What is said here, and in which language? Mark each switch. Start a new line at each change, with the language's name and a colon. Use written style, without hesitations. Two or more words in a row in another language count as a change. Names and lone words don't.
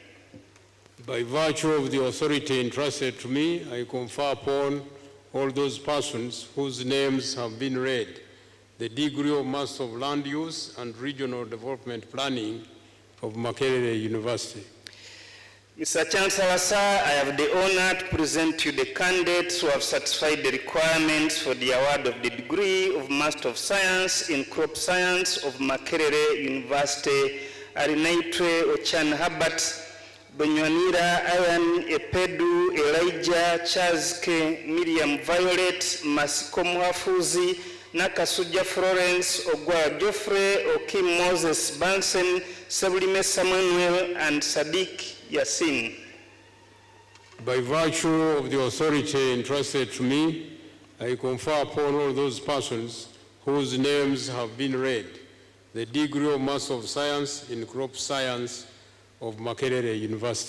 English: By virtue of the authority entrusted to me, I confer upon all those persons whose names have been read the degree of Master of Land Use and Regional Development Planning of Makerere University. Mr. Chancellor, sir, I have the honor to present to you the candidates who have satisfied the requirements for the award of the degree of Master of Science in Crop Science of Makerere University, Arinaitwe Ochan Habat, Bonywanira Ayan Epedu Elijah Chazke Miriam Violet Masiko Mwafuzi Nakasuja Florence Ogwa Geoffrey Okim Moses Bansen Sabulime Samuel and Sadiq Yasin. By virtue of the authority entrusted to me, I confer upon all those persons whose names have been read the degree of Master of Science in Crop Science of Makerere University.